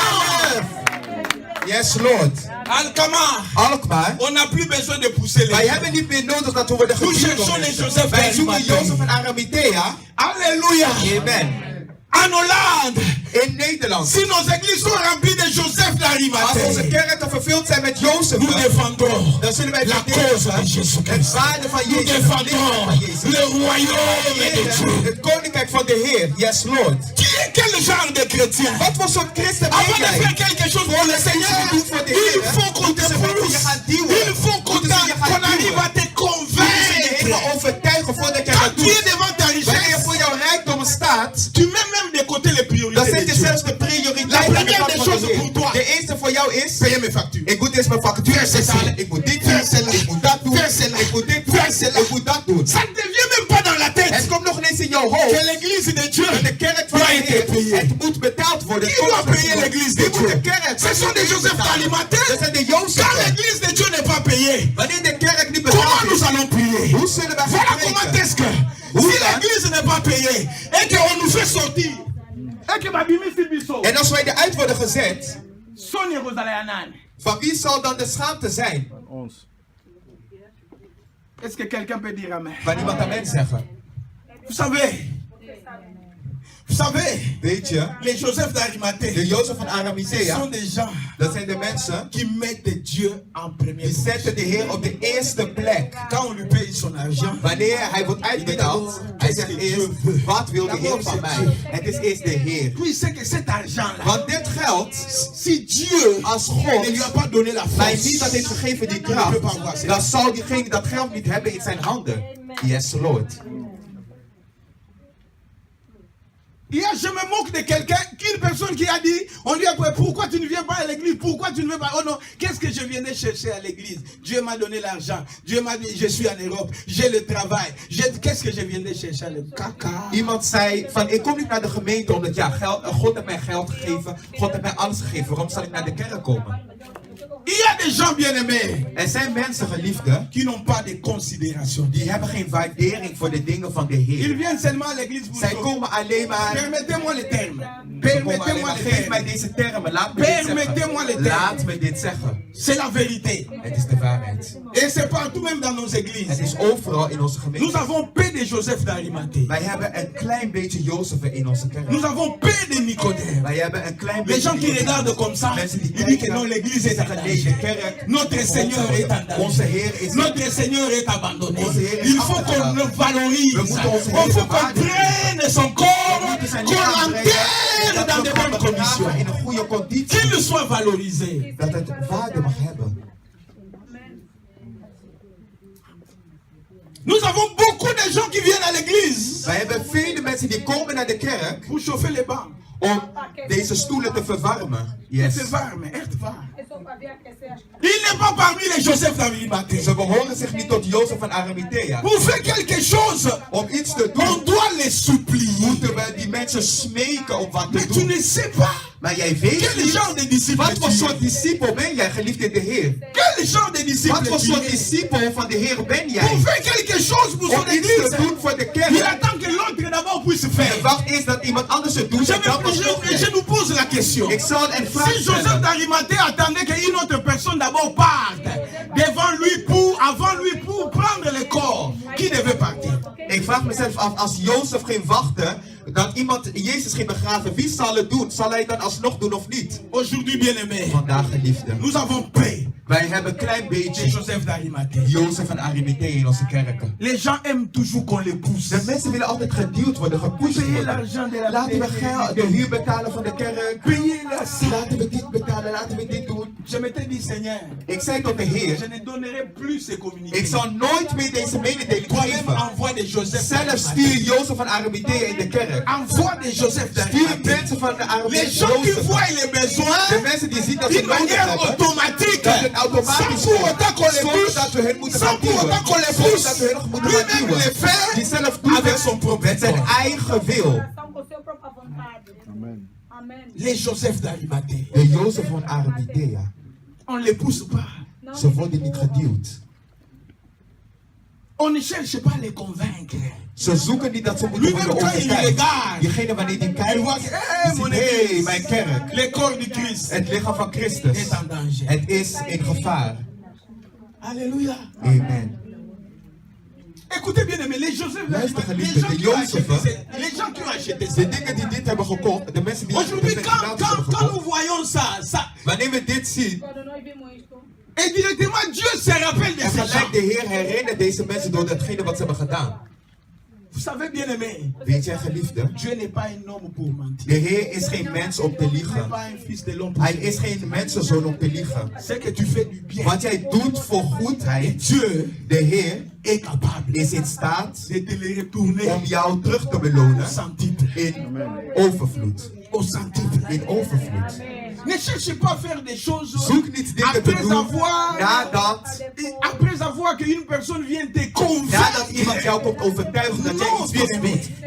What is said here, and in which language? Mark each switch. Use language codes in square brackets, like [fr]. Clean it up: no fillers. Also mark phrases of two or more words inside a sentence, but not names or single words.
[en] Yes, Lord. [fr] Alkmaar, on n'a plus besoin de pousser les gens. Nous cherchons les Joseph d'Arimathée. Alléluia. Amen. En Hollande, [nl] In Nederland. [fr] si nos églises sont remplies de Joseph [nl] Als onze [fr] d'Arimathée, [nl] kerken vervuld zijn met Jozef, [fr] nous défendrons [nl] dan zullen wij [fr] la cause de [nl] verdedigen [fr] Jésus [nl] het [fr] Christ. [nl] waarde van [fr] Nous [nl] Jezus, het lichaam [fr] défendrons [nl] van Jezus. [fr] le royaume de Dieu. [nl] Het koninkrijk van de Heer. [en] Yes, Lord. [fr] Qui est quel genre de chrétien? [nl] Wat voor soort christen ben [fr] Avant de [nl] jij? [fr] faire quelque chose pour le Seigneur, il faut qu'on te pousse. Il faut qu'on arrive à te convaincre. [nl] Overtuigen voordat jij [fr] Quand [nl] dat [fr] tu [nl] doet. [fr] es devant ta [nl] Wanneer je [fr] richesse, [nl] voor jouw rijkdom staat, [fr] tu mets même de côté les [nl] dan [fr] priorités [nl] zet [fr] de [nl] je [fr] Dieu. [nl] zelfs de prioriteit [fr] La [nl] aan de [fr] première [nl] kant [fr] des [nl] van de [fr] choses [nl] Heer. [fr] pour toi, [nl] De eerste voor jou is, [fr] payer mes factures. [nl] ik moet eerst mijn factuur betalen, ik moet dit doen, ik moet dat doen, ik moet dit doen, ik moet dat doen. [fr] Ça ne devient même pas dans la tête [nl] Het komt nog ineens in jouw [fr] que [nl] hoofd. [fr] l'église de Dieu [nl] De kerk van de [fr] doit être [nl] Heer, [fr] payée. [nl] het moet betaald worden. [fr] Qui doit payer l'église de [nl] Wie moet de [fr] Dieu? [nl] kerk? [fr] Ce sont des Joseph d'Arimathée. [nl] Dat zijn de [fr] Quand [nl] Jozefen. [fr] l'église de Dieu n'est pas payée, [nl] Wanneer de kerk niet [fr] comment [nl] betaald [fr] nous [nl] is, [fr] allons prier? [nl] hoe zullen wij [fr] Voilà [nl] gaan [fr] comment [nl] spreken? [fr] est-ce que si l'église n'est pas payée et qu'on nous fait sortir et que [ln] babimisi biso [nl] En als wij eruit worden gezet, [ln] Sonia Rosalia nani? [nl] van wie zal dan de schaamte zijn? [fr] Est-ce que quelqu'un peut dire amen? [nl] Van iemand amen zeggen. [fr] Vous savez, [nl] Weet je, [fr] les Joseph d'Arimathée [nl] de Jozef van [fr] ce sont [nl] Arimathea, [fr] des gens [nl] dat zijn de mensen [fr] qui mettent Dieu en premier. [nl] die zetten de Heer op de eerste plek. [fr] Quand on lui paye son argent, [nl] Wanneer hij wordt uitbetaald, hij zegt eerst, wat wil de Heer van mij? Het is eerst de Heer. [fr] puis il sait que cet argent-là, [nl] Want dit geld, [fr] si Dieu [nl] als [fr] ne lui a [nl] God [fr] pas donné la [nl] mij niet dat [fr] force, [nl] heeft gegeven die kracht, dan zal diegene dat geld niet hebben in zijn handen. [en] Yes, Lord. [fr] hier je me moque de quelqu'un, une personne qui a dit, on lui a dit, pourquoi tu ne viens pas à l'église, pourquoi tu ne viens pas, oh non, qu'est-ce que je viendrais chercher à l'église? Dieu m'a donné l'argent, Dieu m'a dit, je suis en Europe, j'ai le travail, qu'est-ce que je viendrais chercher à l'église? Caca. [nl] Iemand zei van, ik kom niet naar de gemeente omdat ja, God heeft mij geld gegeven, God heeft mij alles gegeven, waarom zal ik naar de kerk komen? [fr] Il y a des gens bien-aimés [nl] Er zijn mensen, geliefden, [fr] qui n'ont pas de considération. [nl] die hebben geen waardering voor de dingen van de [fr] Ils [nl] Heer. [fr] viennent seulement à l'église pour [nl] Zij [fr] dire, [nl] komen alleen maar, [fr] permettez-moi les termes. [nl] ze komen alleen [fr] Permettez-moi [nl] maar, [fr] les [nl] geef mij [fr] termes. [nl] deze termen, laat me dit [fr] Permettez-moi les [nl] zeggen. [fr] termes. [nl] Laat me dit zeggen. [fr] C'est la vérité. [nl] Het is de waarheid. [fr] Et c'est partout même dans nos [nl] Het [fr] églises. [nl] is overal in onze [fr] Nous [nl] gemeente. [fr] avons peu de Joseph d'Arimathée. [nl] Wij hebben een klein beetje Jozefen in onze kerk. [fr] Nous avons peu de Nicodème. [nl] Wij hebben een klein [fr] Les [nl] beetje [fr] gens qui regardent comme ça, [nl] mensen die [fr] ils disent que non, [nl] kijken, [fr] l'église est en [nl] zeggen nee, de [fr] danger. [nl] kerk, [fr] Notre Seigneur est en [nl] onze [fr] danger. [nl] Heer is [fr] Notre Seigneur est abandonné. [nl] Onze Heer is [fr] Il faut qu'on [nl] afgedaan. [fr] le valorise. [nl] We moeten onze [fr] Il [nl] Heer [fr] faut qu'on [nl] waardigen. [fr] prenne son corps, [nl] We moeten zijn [fr] qu'on [nl] lichaam brengen, [fr] l'enterre dans de bonnes conditions. [nl] in een goede conditie. [fr] Qu'il soit valorisé. [nl] Dat het waarde mag hebben. [fr] Nous avons beaucoup de gens qui viennent à l'église [nl] Wij hebben vele mensen die komen naar de kerk [fr] pour chauffer les bancs. [nl] om deze stoelen te verwarmen. [en] Yes. [nl] C'est warm, echt warm. [fr] Il n'est pas parmi les Joseph d'Arimathée. [nl] Ze behoren zich niet tot Jozef van Arimathea. [fr] Pour faire quelque chose, [nl] Om iets te [fr] on [nl] doen, [fr] doit les supplier. [nl] moeten we die mensen smeken om wat te [fr] Mais tu [nl] doen. [fr] ne sais pas [nl] Maar jij weet [fr] Quel [nl] niet [fr] genre de disciple [nl] wat voor [fr] tu [nl] soort [fr] es? [nl] discipel ben jij, geliefd in de Heer. [fr] Quel genre de disciple [nl] Wat voor [fr] tu [nl] soort [fr] es? [nl] discipel van de Heer ben [fr] Pour [nl] jij? [fr] faire quelque chose pour son [nl] Om iets [fr] église, [nl] te doen voor de [fr] il [nl] kerk. [fr] attend que l'autre d'abord puisse [nl] En [fr] faire. [nl] wacht eens dat iemand anders het doet. En dan pas [fr] Je nous pose la question. [nl] Ik zal een vraag [fr] Si Joseph [nl] stellen. [fr] d'Arimathée attendait qu'une autre personne d'abord parte devant lui avant lui pour prendre le corps, qui devait partir? [nl] Ik vraag mezelf af, als Jozef ging wachten, dat iemand Jezus ging begraven, wie zal het doen? Zal hij het dan alsnog doen of niet? [fr] Aujourd'hui, bien-aimés, [nl] Vandaag, geliefde. [fr] nous avons paix [nl] Wij hebben een klein [fr] de [nl] beetje [fr] Joseph d'Arimathée. [nl] Jozef van Arimathee in onze kerken. [fr] Les gens aiment toujours qu'on les pousse. [nl] De mensen willen altijd geduwd worden, gepusht [fr] Payer [nl] worden. [fr] l'argent de la [nl] Laten we [fr] terre. [nl] de huur betalen van de kerk. [fr] Payer la [nl] Laten we dit betalen, laten we dit doen. [fr] Je m'étais dit, Seigneur, [nl] Ik zei tot de Heer, [fr] je ne donnerai plus ces [nl] ik [fr] communiqués. [nl] zal nooit meer deze mededeling [fr] Toi-même [nl] geven. [fr] envoie des Joseph [nl] Zelf [fr] d'Arimathée. [nl] stuur Jozef van Arimathee in de kerk. [fr] Envoie des Joseph [nl] Stuur [fr] d'Arimathée. [nl] mensen van de [fr] Les [nl] Arimathee [fr] gens qui [nl] Jozef. [fr] voient les [nl] De [fr] besoins [nl] mensen die zien dat ze [fr] d'une [nl] nodig [fr] manière [nl] hebben. [fr] automatique, [nl] Dat het automatisch [fr] sans pour autant qu'on les [nl] zonder [fr] pousse, [nl] dat we hun moeten [fr] sans [nl] gaan [fr] pour [nl] duwen. [fr] autant qu'on les [nl] Zonder [fr] pousse, [nl] dat we hun nog moeten gaan [fr] lui-même [nl] duwen. [fr] les fait [nl] Die zelf doet [fr] avec [nl] het [fr] son propre [nl] met zijn [fr] corps. [nl] eigen wil. [fr] Amen. Les Joseph d'Arimathée, [nl] De Jozef van Arimathea, [fr] on ne les pousse pas. [nl] ze worden niet geduwd. [fr] On ne cherche pas à les convaincre. [nl] Ze zoeken niet dat ze moeten [fr] Lui-même [nl] worden [fr] quand il [nl] overtuigd. [fr] regarde, [nl] Diegene wanneer die [fr] il [nl] kijkt, [fr] voit que, [nl] die [fr] mon [nl] ziet, hey, [fr] église, [nl] mijn kerk, [fr] le corps du Christ [nl] het lichaam van Christus, [fr] est en danger. [nl] het is in gevaar. [fr] Alléluia. Amen. Écoutez bien, mais les Joseph [nl] Luister, [fr] d'Arimathée, les [nl] geliefde, [fr] gens [nl] de [fr] qui ont [nl] Jozef, [fr] acheté ça, les gens qui ont acheté ça. [nl] De dingen die dit hebben gekocht, de mensen die [fr] Aujourd'hui, [nl] dit [fr] quand [nl] hebben [fr] nous [nl] gekocht, [fr] voyons ça, [nl] wanneer we dit zien, [fr] et directement Dieu se rappelle de [nl] en [fr] ces [nl] gelijk de [fr] gens. [nl] Heer herinnert deze mensen door datgene wat ze hebben gedaan. [fr] Vous savez, bien aimé, [nl] Weet jij, geliefde, [fr] Dieu n'est pas un homme pour mentir. [nl] de Heer is geen mens om te [fr] Il n'est [nl] liegen. [fr] pas un fils de l'homme pour [nl] Hij [fr] mentir. [nl] is geen mensenzoon om te liegen. [fr] C'est que tu fais du bien. [nl] Wat jij doet voor goedheid, [fr] Dieu [nl] de Heer [fr] est capable [nl] is in staat [fr] de te le retourner [nl] om jou terug te [fr] au [nl] belonen [fr] centuple. [nl] in overvloed. [fr] Au centuple. [nl] In overvloed. [fr] Ne cherchez pas à faire des choses [nl] Zoek niet dingen te [fr] après [nl] doen [fr] avoir, [nl] nadat [fr] qu'une personne vient te [nl] iemand [fr] convaincre. [nl] jou komt overtuigen dat jij iets weer doet.